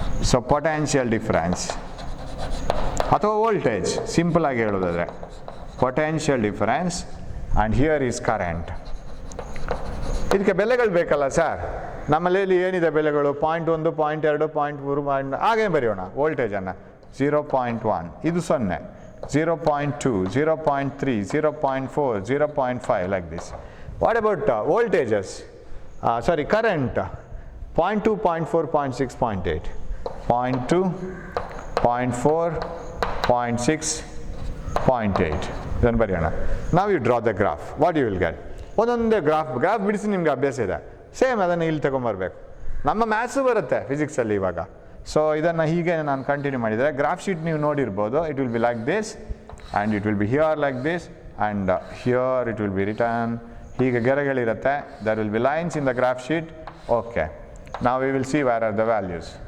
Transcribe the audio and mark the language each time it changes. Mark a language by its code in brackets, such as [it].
[kn] So potential difference ಅಥವಾ voltage, simple ಆಗಿ ಹೇಳೋದಾದರೆ potential difference, [en] And here is current. [kn] ಇದಕ್ಕೆ ಬೆಲೆಗಳು ಬೇಕಲ್ಲ ಸರ್, ನಮ್ಮಲ್ಲಿ ಏನಿದೆ ಬೆಲೆಗಳು? 0.1, 0.2, 0.3, ಹಾಗೆ ಬರೆಯೋಣ ವೋಲ್ಟೇಜನ್ನು. [en] 0.1 ಇದು 0, 0.2, 0.3, 0.4, 0.5 like this. What about voltages? Current. 0.2, 0.4, 0.6, 0.8. 0.2, 0.4, 0.6, 0.8. Then [kn] ಬರೆಯೋಣ. [en] Now you draw the graph. What you will get? [kn] ಒಂದೊಂದೇ ಗ್ರಾಫ್ ಬಿಡಿಸಿ ನಿಮಗೆ ಅಭ್ಯಾಸ ಇದೆ. ಸೇಮ್ ಅದನ್ನು ಇಲ್ಲಿ ತಗೊಂಬರ್ಬೇಕು. ನಮ್ಮ ಮ್ಯಾಥ್ಸು ಬರುತ್ತೆ ಫಿಸಿಕ್ಸಲ್ಲಿ ಇವಾಗ. ಸೊ ಇದನ್ನು ಹೀಗೆ ನಾನು ಕಂಟಿನ್ಯೂ ಮಾಡಿದರೆ ಗ್ರಾಫ್ ಶೀಟ್ ನೀವು ನೋಡಿರ್ಬೋದು. [en] It will be like this and it will be here like this and here it will be return. [kn] ಹೀಗೆ ಗೆರೆಗಳಿರುತ್ತೆ. [en] There will be lines in the graph sheet. Okay, now we will see where are the values.